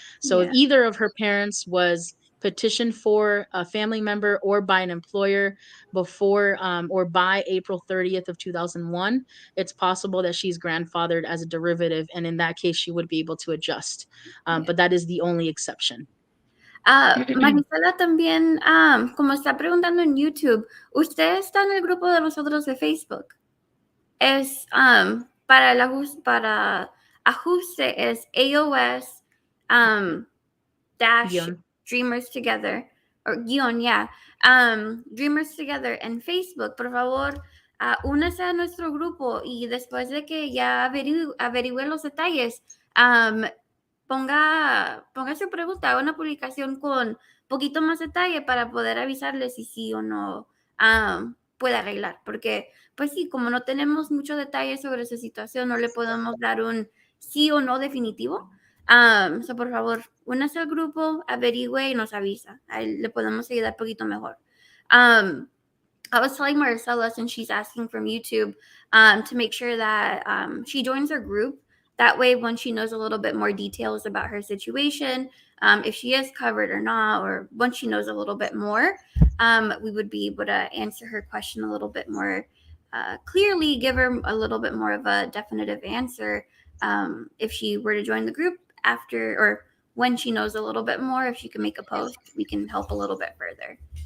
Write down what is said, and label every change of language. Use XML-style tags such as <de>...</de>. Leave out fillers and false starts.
<en>So if either of her parents was petitioned for a family member or by an employer before or by April 30th of 2001, it's possible that she's grandfathered as a derivative. And in that case, she would be able to adjust. But that is the only exception.</en> <es>Marisela también, como está preguntando en YouTube, ¿usted está en el grupo de nosotros de Facebook? Es para ajuste es AOS dash Guion. Dreamers Together,</es> <en>or</en> <es>guión,</es> <en>yeah,</en> <es>Dreamers Together en Facebook. Por favor, únase a nuestro grupo y después de que ya averigüe los detalles, ponga su pregunta, haga una publicación con poquito más detalle para poder avisarles si sí o no puede arreglar. Porque, pues sí, como no tenemos mucho detalle sobre su situación, no le podemos dar un sí o no definitivo. So por favor, únase al grupo, averigüe y nos avisa. Ahí le podemos ayudar un poquito mejor.</es> <en>I was telling Maricela, since she's asking from YouTube, to make sure that she joins our group. That way, when she knows a little bit more details about her situation, if she is covered or not, or once she knows a little bit more, we would be able to answer her question a little bit more clearly, give her a little bit more of a definitive answer if she were to join the group after or when she knows a little bit more. If she can make a post, we can help a little bit further.</en>